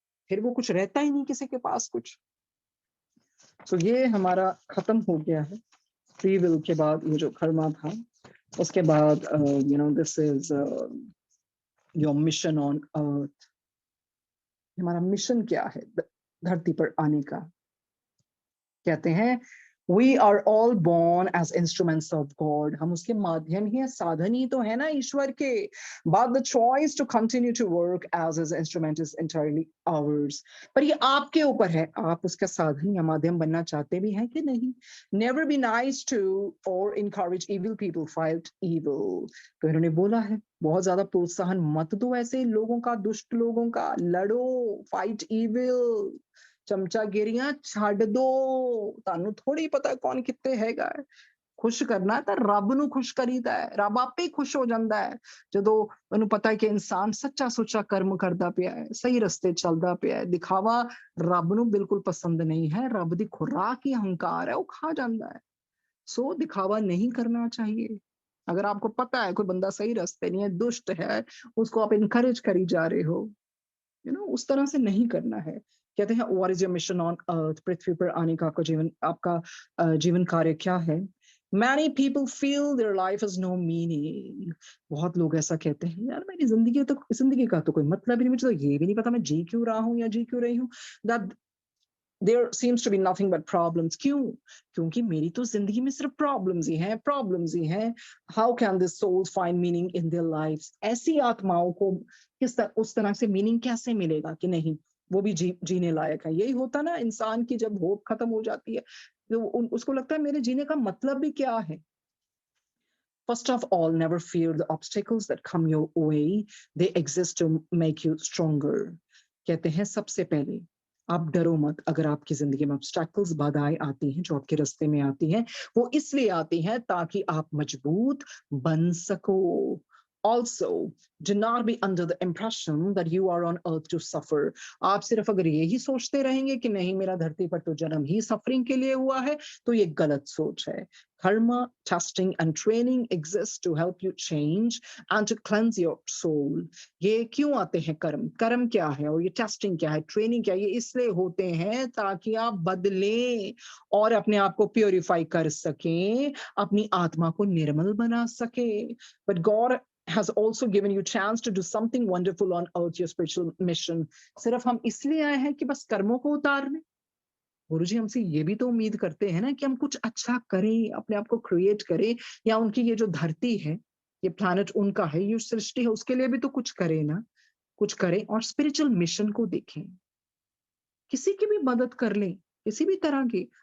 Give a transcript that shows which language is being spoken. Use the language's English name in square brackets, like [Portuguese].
[Hindi] फिर वो कुछ रहता ही नहीं किसी के पास कुछ। तो ये हमारा खत्म हो गया है। फ्री विल के बाद ये जो कर्मा था, उसके बाद [English] This is your mission on earth. [Hindi] हमारा मिशन क्या है धरती पर आने का? कहते हैं [English] we are all born as instruments of God। [Hindi] हम उसके माध्यम ही है, साधन ही तो है ना ईश्वर के। [English] But the choice to continue to work as his instrument is entirely ours। [Hindi] पर ये आपके ऊपर है, आप उसका साधन या माध्यम बनना चाहते भी हैं कि नहीं। [English] Never be nice to or encourage evil people, fight evil। [Hindi] तो इन्होंने बोला है बहुत ज्यादा प्रोत्साहन मत दो ऐसे लोगों का, दुष्ट लोगों का। लड़ो, [English] fight evil। [Punjabi] ਚਮਚਾਗਿਰੀਆਂ ਛੱਡ ਦੋ। ਤੁਹਾਨੂੰ ਥੋੜੀ ਪਤਾ ਕੌਣ ਕਿੱਥੇ ਹੈਗਾ ਹੈ। ਖੁਸ਼ ਕਰਨਾ ਤਾਂ ਰੱਬ ਨੂੰ ਖੁਸ਼ ਕਰੀਦਾ ਹੈ, ਰੱਬ ਆਪੇ ਹੀ ਖੁਸ਼ ਹੋ ਜਾਂਦਾ ਹੈ ਜਦੋਂ ਉਹਨੂੰ ਪਤਾ ਹੈ ਕਿ ਇਨਸਾਨ ਸੱਚਾ ਸੁੱਚਾ ਕਰਮ ਕਰਦਾ ਪਿਆ ਹੈ, ਸਹੀ ਰਸਤੇ ਚੱਲਦਾ ਪਿਆ ਹੈ। ਦਿਖਾਵਾ ਰੱਬ ਨੂੰ ਬਿਲਕੁਲ ਪਸੰਦ ਨਹੀਂ ਹੈ। ਰੱਬ ਦੀ ਖੁਰਾਕ ਹੀ ਹੰਕਾਰ [Hindi] है, वो खा जाता है। सो दिखावा नहीं करना चाहिए। अगर आपको पता है कोई बंदा सही रास्ते नहीं है, दुष्ट है, उसको आप इनकरेज करी जा रहे हो, उस तरह से नहीं करना है। कहते हैं [English] What is your mission on earth? [Hindi] पृथ्वी पर आने का आपका जीवन कार्य क्या है? [English] Many people feel their life has no meaning। [Hindi] बहुत लोग ऐसा कहते हैं, यार मेरी जिंदगी का तो कोई मतलब ही नहीं, मुझे तो ये भी नहीं पता मैं जी क्यों रहा हूँ या जी क्यों रही हूँ। That [English] There seems to be nothing but problems. [Hindi] क्यों? क्योंकि मेरी तो जिंदगी में सिर्फ प्रॉब्लम्स ही हैं, प्रॉब्लम्स ही हैं. [English] How can the souls find meaning in their lives? [Hindi] ऐसी आत्माओं को उस तरह से मीनिंग कैसे मिलेगा कि नहीं वो भी जीने लायक है. यही होता ना इंसान की जब होप खत्म हो जाती है तो उसको लगता है मेरे जीने का मतलब भी क्या है. [English] First of all, never fear the obstacles that come your way. They exist to make you stronger. [Hindi] कहते हैं सबसे पहले आप डरो मत. अगर आपकी जिंदगी में ऑब्स्टैकल्स बाधाएं आती हैं जो आपके रास्ते में आती हैं वो इसलिए आती हैं ताकि आप मजबूत बन सको. [English] Also, do not be under the impression that you are on earth to suffer. [Hindi] आप सिर्फ अगर यही सोचते रहेंगे कि नहीं मेरा धरती पर तो जन्म ही सफरिंग के लिए हुआ है तो ये गलत सोच है. [English] Karma, testing and training exists to help you change and to cleanse your soul. [Hindi] ये क्यों आते हैं कर्म? कर्म क्या है और ये टेस्टिंग क्या है, ट्रेनिंग क्या है? ये इसलिए होते हैं ताकि आप बदलें और अपने आप को प्योरीफाई कर सकें, अपनी आत्मा को निर्मल बना सकें. [English] But God has also given you chance to do something wonderful on earth, your spiritual mission. [Hindi] सिर्फ हम इसलिए आए हैं कि बस कर्मों को उतारने. गुरुजी हमसे ये भी तो उम्मीद करते हैं ना कि हम कुछ अच्छा करें, अपने आप को क्रिएट करें, या उनकी ये जो धरती है, ये प्लैनेट उनका है, ये सृष्टि है, उसके लिए भी तो कुछ करें ना. कुछ करें और स्पिरिचुअल मिशन को देखें. किसी की भी मदद कर लें, किसी भी तरह की.